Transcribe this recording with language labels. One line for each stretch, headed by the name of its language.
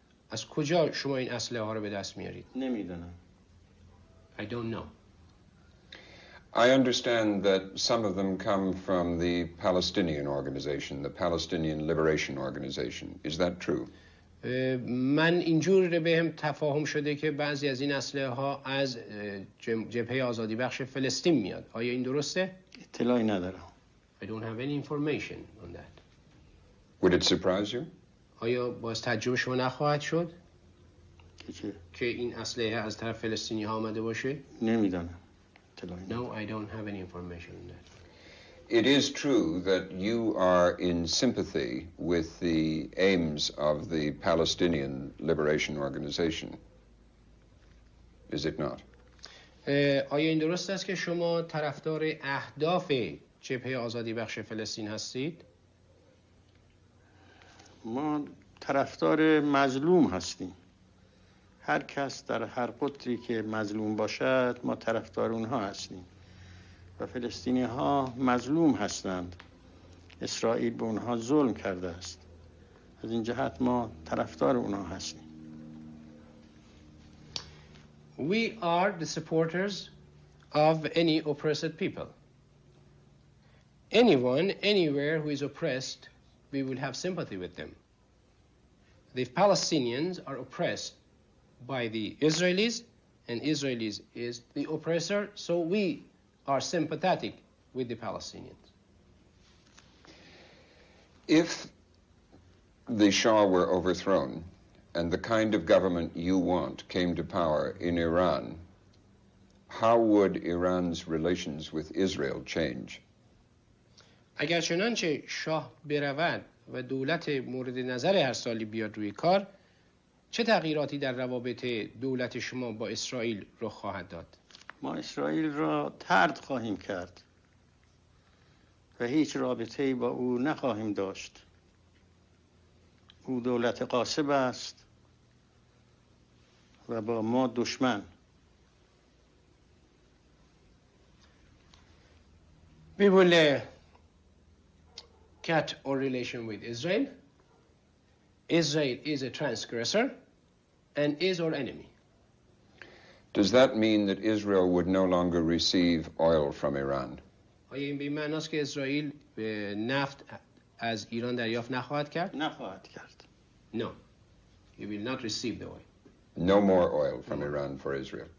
Persian: از کجا شما این اسلحه ها رو به دست میارید؟ نمیدونم.
English: I don't know. I understand that some of them come from the Palestinian organization, the Palestinian Liberation Organization. Is that true?
Persian: من اینجور بهم تفاهم شده که بعضی از این اسلحه ها از جبهه آزادی بخش فلسطین میاد. آیا این درسته؟ اطلاعی ندارم.
English: I don't have any information on that. Would it surprise you?
Persian: آیا باز تعجب شما نخواهد شد که این اسلحه از طرف فلسطینی ها آمده باشه؟ نمیدانم.
English: No, I don't have any information on that. It is true that you are in sympathy with the aims of the Palestinian Liberation Organization. Is it not?
Persian: آیا این درست است که شما طرفدار اهداف جبهه آزادی بخش فلسطین هستید؟ ما طرفدار مظلوم هستیم. هر کس در هر قطری که مظلوم باشد ما طرفدار اونها هستیم و فلسطینی ها مظلوم هستند. اسرائیل به اونها ظلم کرده است. از این جهت ما طرفدار اونها هستیم.
English: We are the supporters of any oppressed people. Anyone, anywhere who is oppressed, we will have sympathy with them. The Palestinians are oppressed by the Israelis, and Israelis is the oppressor, so we are sympathetic with the Palestinians. If the Shah were overthrown and the kind of government you want came to power in Iran, how would Iran's relations with Israel change?
Persian: اگر چنانچه شاه برود و دولت مورد نظر هر سالی بیاد روی کار، چه تغییراتی در روابط دولت شما با اسرائیل رخ خواهد داد؟ ما اسرائیل را طرد خواهیم کرد و هیچ رابطه‌ای با او نخواهیم داشت. او دولت غاصب است و با ما دشمن.
English: We will cut our relation with Israel. Israel is a transgressor and is our enemy. Does that mean that Israel would no longer receive oil from Iran?
Persian: آیا این به این معناست که اسرائیل نفت از ایران دریافت نخواهد کرد؟ نخواهد کرد.
English: No. You will not receive the oil. No more oil from Iran for Israel.